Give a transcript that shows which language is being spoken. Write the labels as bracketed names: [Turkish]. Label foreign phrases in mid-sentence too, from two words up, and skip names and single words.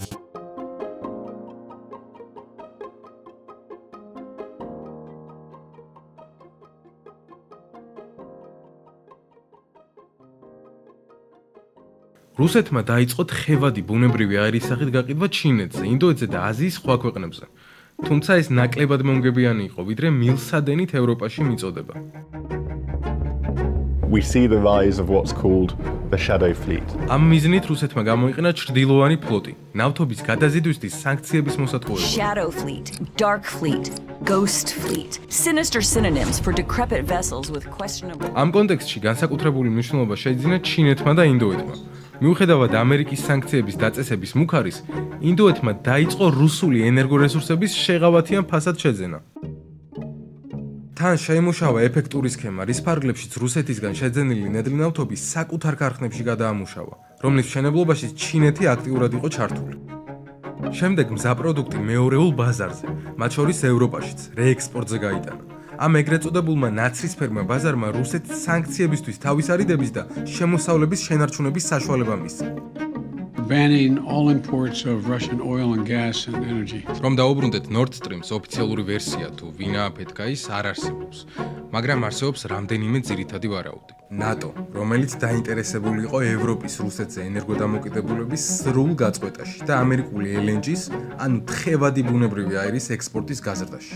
[Georgian] რუსეთმა დაიწყო თხევადი ბუნებრივი აირის სახით გაყიდვა ჩინეთზე, ინდოეთზე და აზიის სხვა ქვეყნებზე. თუმცა ეს ნაკლებად მომგებიანი იყო, ვიდრე მილსადენით ევროპაში მიწოდება. [English] We see the rise of what's called the shadow fleet. [Georgian] ამ მიზნით რუსეთმა გამოიყენა ჩრდილოვანი ფლოტი, ნავთობის გადაზიდვისთვის სანქციების მოსათხოვებლად. [English] Shadow fleet, dark fleet, ghost fleet. Sinister synonyms for decrepit vessels with questionable. [Georgian] ამ კონტექსტში განსაკუთრებული მნიშვნელობა შეიძინა ჩინეთმა და ინდოეთმა. მიუხედავად ამერიკის სანქციების დაწესების მუქარის, ინდოეთმა დაიწყო რუსული ენერგორესურსების შეღავათიან ფასად შეძენა. თან შეიმუშავა ეფექტური სქემა, რის ფარგლებშიც რუსეთისგან შეძენილი ნედლი ნავთობი საკუთარ ქარხნებში გადაამუშავა, რომლის მშენებლობაში ჩინეთი აქტიურად იყო ჩართული. შემდეგ მზა პროდუქტი მეორეულ ბაზარზე, მათ შორის ევროპაშიც, რეექსპორტზე გაიტანა. ამ ეგრეთ წოდებულმა ნაცრისფერმა ბაზარმა რუსეთს სანქციებისთვის თავის არიდების და შემოსავლების შენარჩუნების საშუალება მისცა. [English] Banning all imports of Russian oil and gas and energy. [Georgian] რომ დაუბრუნდეთ Nord Stream-ს ოფიციალური ვერსია თუ ვინა აფეთქა ის არ არსებობს, მაგრამ არსებობს რამდენიმე ძირითადი ვარაუდი. NATO, რომელიც დაინტერესებული იყო ევროპის რუსეთზე ენერგოდამოკიდებულების სრულ გაწყვეტაში და ამერიკული LNG-ს, ანუ თხევადი ბუნებრივი აირის ექსპორტის გაზრდაში.